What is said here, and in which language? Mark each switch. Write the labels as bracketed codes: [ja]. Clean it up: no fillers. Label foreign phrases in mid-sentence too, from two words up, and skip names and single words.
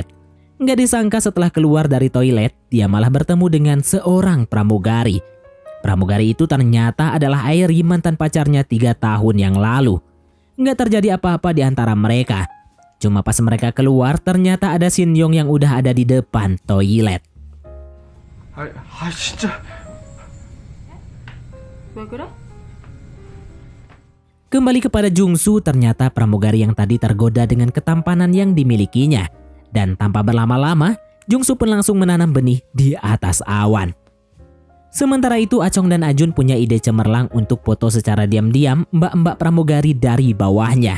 [id] Nggak disangka setelah keluar dari toilet, dia malah bertemu dengan seorang pramugari. Pramugari itu ternyata adalah Airi, mantan pacarnya 3 tahun yang lalu. Nggak terjadi apa-apa di antara mereka. Cuma pas mereka keluar, ternyata ada Shin Yong yang udah ada di depan toilet. [ko] 진짜. 왜 그래? [id] Kembali kepada Jungsu, ternyata pramugari yang tadi tergoda dengan ketampanan yang dimilikinya. Dan tanpa berlama-lama, Jungsu pun langsung menanam benih di atas awan. Sementara itu, Achong dan Ajun punya ide cemerlang untuk foto secara diam-diam mbak-mbak pramugari dari bawahnya.